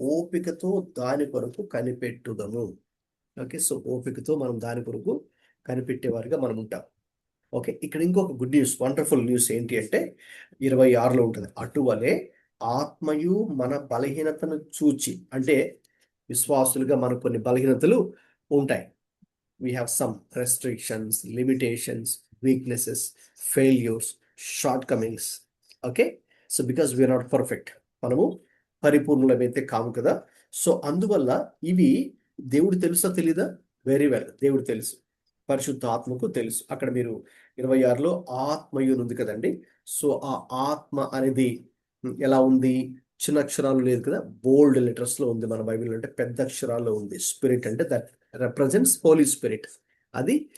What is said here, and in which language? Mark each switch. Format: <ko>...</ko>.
<te>ఓపికతో దాని కొరకు కనిపెట్టుదము. ఓకే, సో ఓపికతో మనం దాని కొరకు కనిపెట్టేవారుగా మనం ఉంటాం. ఓకే, ఇక్కడ ఇంకొక గుడ్ న్యూస్, వండర్ఫుల్ న్యూస్ ఏంటి అంటే 26లో ఉంటుంది. అటువలే ఆత్మయు మన బలహీనతను చూచి, అంటే విశ్వాసులుగా మనకు కొన్ని బలహీనతలు ఉంటాయి.</te> <en>We have some restrictions, limitations, weaknesses, failures, shortcomings. Okay, so because we are not perfect,</en> <te>మనము పరిపూర్ణులమైతే కాము కదా. సో అందువల్ల ఇవి దేవుడు తెలుసా తెలీదా? వెరీ వెల్, దేవుడు తెలుసు, పరిశుద్ధ ఆత్మకు తెలుసు. అక్కడ మీరు 26లో ఆత్మయు ఉంది కదండి. సో ఆ ఆత్మ అనేది ఎలా ఉంది? చిన్న అక్షరాలు లేదు కదా, బోల్డ్ లెటర్స్ లో ఉంది మన బైబిల్. అంటే పెద్ద అక్షరాల్లో ఉంది. స్పిరిట్ అంటే</te> <en>that represents holy spirit,</en> <te>అది</te>